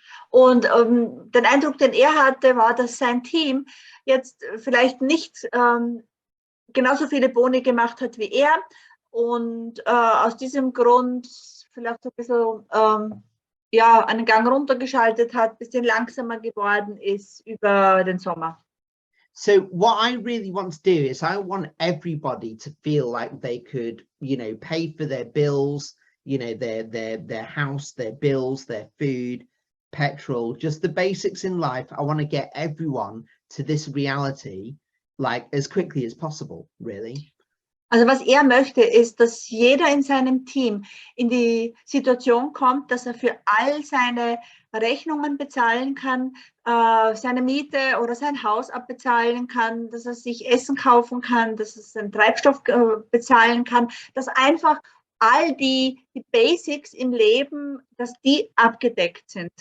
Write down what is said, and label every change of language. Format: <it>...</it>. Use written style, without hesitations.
<de>Und den Eindruck, den er hatte, war, dass sein Team jetzt vielleicht nicht genauso viele Boni gemacht hat wie er, und aus diesem Grund vielleicht so ein bisschen ja, einen Gang runtergeschaltet hat, ein bisschen langsamer geworden ist über den Sommer.</de> <en>So what I really want to do is I want everybody to feel like they could, you know, pay for their bills, you know, their house, their bills, their food, petrol, just the basics in life. I want to get everyone to this reality like as quickly as possible, really.</en> <de>Also was er möchte, ist, dass jeder in seinem Team in die Situation kommt, dass er für all seine Rechnungen bezahlen kann, seine Miete oder sein Haus abbezahlen kann, dass er sich Essen kaufen kann, dass er seinen Treibstoff bezahlen kann, dass einfach all die Basics im Leben, dass die abgedeckt sind.</de>